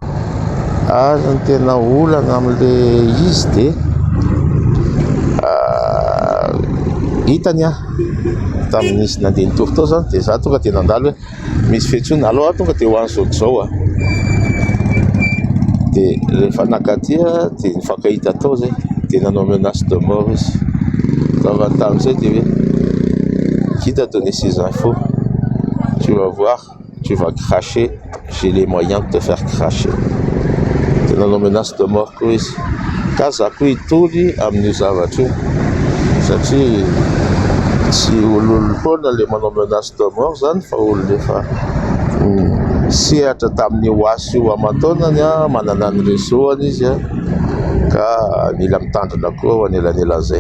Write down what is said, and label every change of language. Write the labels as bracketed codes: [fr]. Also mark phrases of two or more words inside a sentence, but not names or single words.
[mg] Ny tena olana amin'ilay izy dia hitany tamin'isy nandeha nitory tao zany dia za tonga dia nandalo hoe misy fetsony aloha tonga dia hoany zao dia rehefa nakaty dia nifankahita tao zay dia nanao [fr] menace de mort [mg] izy. Zavany tamin'izay dia hoe [fr] quitte à donner ces infos tu vas voir, tu vas cracher, j'ai les moyens de te faire cracher. [mg] Dia nanao [fr] menace de mort [mg] koa izy ka za koa hitory amin'io zavatra io satria tsy ololo foana le manao [fr] menace de mort [mg] zany fa olona efa sehatra tamin'ny hoasy io aman-taonany manana ny réseauany izy ka mila mitandrina koa ho anelan'elan'izay.